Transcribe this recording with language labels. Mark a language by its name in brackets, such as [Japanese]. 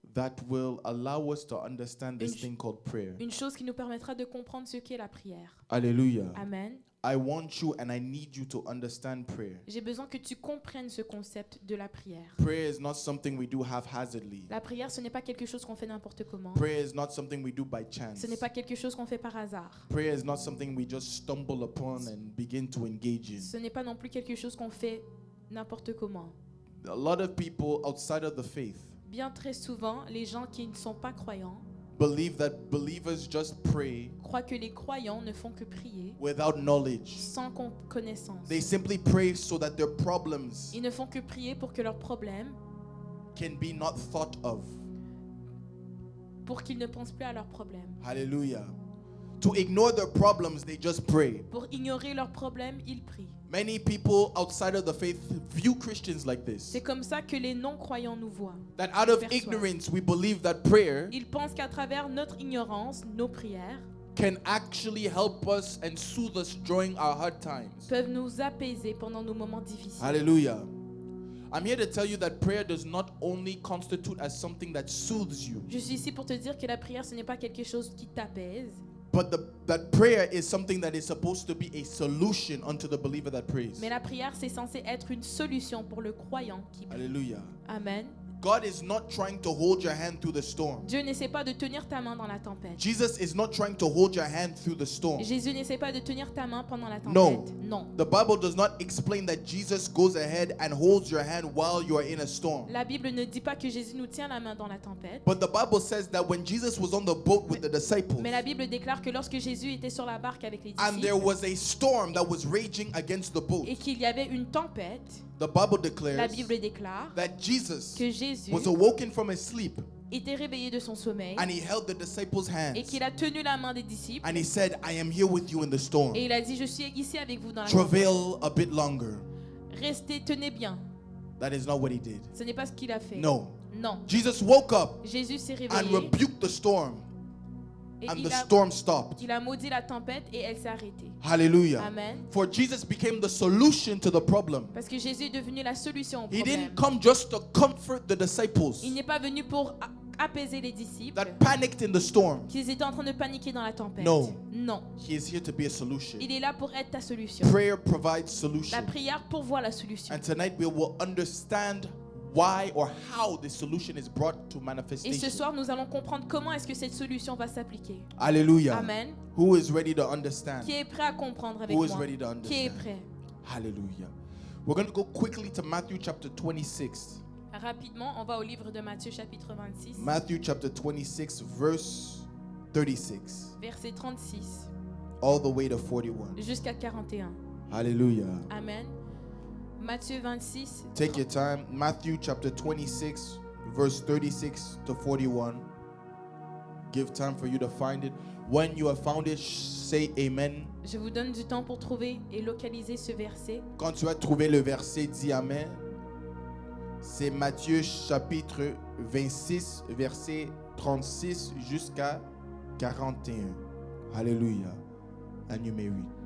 [English] that will allow us to understand this [French] Une- [English] thing called prayer. [French] une chose qui nous permettra de comprendre ce qu'est la prière. [English] Hallelujah. Amen. I want you and I need you to understand prayer. [French] J'ai besoin que tu comprennes ce concept de la prière. [English] Prayer is not something we do haphazardly. [French] La prière, ce n'est pas quelque chose qu'on fait n'importe comment. [English] Prayer is not something we do by chance. [French] Ce n'est pas quelque chose qu'on fait par hasard. [English] Prayer is not something we just stumble upon and begin to engage in. [French] Ce n'est pas non plus quelque chose qu'on fait n'importe comment. [English] A lot of people outside of the faith [French] Bien très souvent, les gens qui ne sont pas croyants [English] believe that believers just pray [French] croient que les croyants ne font que prier [English] without knowledge. [French] sans connaissance. [English] They simply pray so that their problems [French] Ils ne font que prier pour que leurs problèmes, [English] can be not thought of. [French] pour qu'ils ne pensent plus à leurs problèmes. [English] Hallelujah. To ignore their problems, they just pray. [French] Pour ignorer leurs problèmes, ils prient. [English] Many people outside of the faith view Christians like this. [French] C'est comme ça que les non-croyants nous voient. [English] That out of [French] perçoivent. [English] ignorance, we believe that prayer [French] Ils pensent qu'à travers notre ignorance, nos prières [English] can actually help us and soothe us during our hard times. [French] peuvent nous apaiser pendant nos moments difficiles. [English] Hallelujah. I'm here to tell you that prayer does not only constitute as something that soothes you, [French] Je suis ici pour te dire que la prière, ce n'est pas quelque chose qui t'apaise, [English] but that prayer is something that is supposed to be a solution unto the believer that prays. [French] mais la prière, c'est censé être une solution pour le croyant qui prie. [English] Hallelujah. Amen. God is not trying to hold your hand through the storm. [French] Dieu n'essaie pas de tenir ta main dans la tempête. [English] Jesus is not trying to hold your hand through the storm. [French] Jésus n'essaie pas de tenir ta main pendant la [English] No. [French] tempête. Non. [English] The Bible does not explain that Jesus goes ahead and holds your hand while you are in a storm. [French] La Bible ne dit pas que Jésus nous tient la main dans la tempête. [English] But the Bible says that when Jesus was on the boat with the disciples, [French] Mais la Bible déclare que lorsque Jésus était sur la barque avec les [English] and there [French] disciples [English] was a storm that was raging against the boat, [French] et qu'il y avait une tempête, [English] the Bible [French] la [English] declares [French] Bible déclare [English] that Jesus [French] que Jésus [English] was awoken from his sleep [French] était réveillé de son sommeil [English] and he held the disciples' [French] et [English] hands [French] qu'il a tenu la main des disciples [English] and he said, I am here with you in the storm. [French] et il a dit, je suis ici avec vous dans la tempête. [English] Travail a bit longer. [French] Restez, tenez bien. [English] That is not what he did. [French] Ce n'est pas ce qu'il a fait. [English] No. [French] Non. [English] Jesus woke up [French] Jésus s'est [English] and [French] réveillé [English] rebuked the storm, [French] et [English] and [French] il [English] the [French] a, [English] storm stopped. [French] il a maudit la tempête et elle s'est arrêtée. [English] Hallelujah. Amen. For Jesus became the solution to the problem. [French] Parce que Jésus est devenu la solution au [English] He [French] problème. [English] didn't come just to comfort the disciples [French] Il n'est pas venu pour apaiser les disciples [English] that panicked in the storm. [French] qui étaient en train de paniquer dans la tempête. [English] No. [French] Non. [English] He is here to be a solution. [French] Il est là pour être ta solution. [English] Prayer provides [French] solution. prière pourvoit la solution. [English] And tonight we will understand why or how this solution is brought to [French] Et ce [English] manifestation. [French] soir, nous allons comprendre comment est-ce que cette solution va s'appliquer. [English] Hallelujah. Amen. Who is ready to understand? [French] Qui est prêt à comprendre avec [English] Who is [French] moi? [English] ready to [French] Qui est [English] understand? [French] prêt? [English] Hallelujah. We're going to go quickly to Matthew chapter 26. [French] Rapidement, on va au livre de Matthieu chapitre 26, [English] Matthew chapter 26 verse 36 [French] verset 36 [English] all the way to 41. [French] jusqu'à 41. [English] Hallelujah. [French] Amen. Matthieu 26, [English] Take your time. Matthew chapter 26 verse 36 to 41. Give time for you to find it. When you have found it, say amen. [French] je vous donne du temps pour trouver et localiser ce verset. Quand tu as trouvé le verset, dis amen. C'est Matthieu chapitre 26 verset 36 jusqu'à 41. [English] Hallelujah. And you may read.